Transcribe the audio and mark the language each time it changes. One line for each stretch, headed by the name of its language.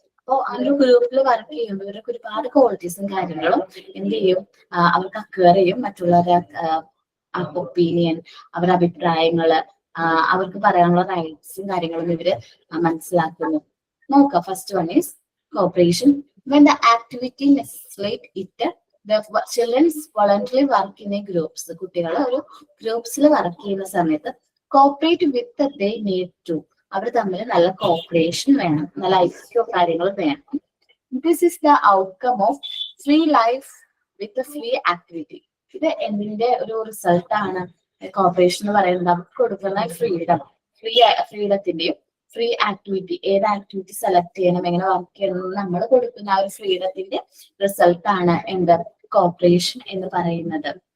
Malayalam: അപ്പോൾ ആ ഒരു ഗ്രൂപ്പിൽ വർക്ക് ചെയ്യുമ്പോൾ ഇവർക്ക് ഒരുപാട് ക്വാളിറ്റീസും കാര്യങ്ങളും എന്ത് ചെയ്യും, അവർക്ക് അക്വയർ ചെയ്യും. മറ്റുള്ളവരുടെ ഒപ്പീനിയൻ, അവരുടെ അഭിപ്രായങ്ങള്, അവർക്ക് പറയാനുള്ള റൈറ്റ്സും കാര്യങ്ങളും ഇവര് മനസ്സിലാക്കുന്നു. നോക്കാം.
English: First one is cooperation. When the activity necessitates it, the children voluntarily work in a groups.
Malayalam: കുട്ടികൾ ഒരു ഗ്രൂപ്പ്സിൽ വർക്ക് ചെയ്യുന്ന സമയത്ത് cooperate with
English: they need to.
Malayalam: അവർ തമ്മിൽ നല്ല കോപ്പറേഷൻ വേണം, നല്ല ഐക്യോ കാര്യങ്ങൾ വേണം.
English: This is the outcome of free life with a free activity.
Malayalam: ഇത് എന്തിന്റെ ഒരു റിസൾട്ട് ആണ് കോപ്പറേഷൻ എന്ന് പറയുന്നത്? അവർക്ക് കൊടുക്കുന്ന ഫ്രീഡത്തിന്റെയും ഫ്രീ ആക്ടിവിറ്റി, ഏത് ആക്ടിവിറ്റി സെലക്ട് ചെയ്യണം, എങ്ങനെ വർക്ക് ചെയ്യണം, നമ്മൾ കൊടുക്കുന്ന ആ ഒരു ഫ്രീഡത്തിന്റെ റിസൾട്ട് ആണ് എന്ത് കോപ്പറേഷൻ എന്ന് പറയുന്നത്.